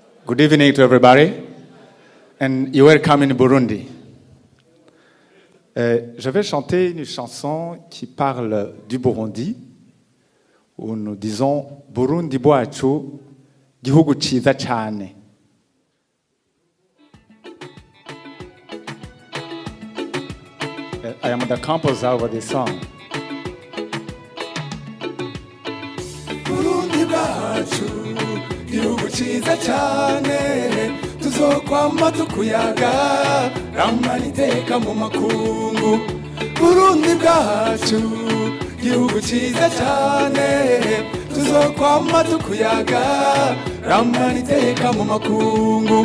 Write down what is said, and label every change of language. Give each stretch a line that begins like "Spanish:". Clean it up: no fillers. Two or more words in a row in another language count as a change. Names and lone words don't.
English: Good evening to everybody, and you're welcome in Burundi.
French: Je vais chanter une chanson qui parle du Burundi, où nous disons
Rundi: Burundi bwacu, gihugu ciza cyane.
English: I am the composer of this song.
Rundi: Burundi bwacu gihugu ciza cyane tuzokwama tukuyaga ramana iteka mu makungu. Burundi bwacu gihugu ciza cyane tuzokwama tukuyaga ramana iteka mu makungu.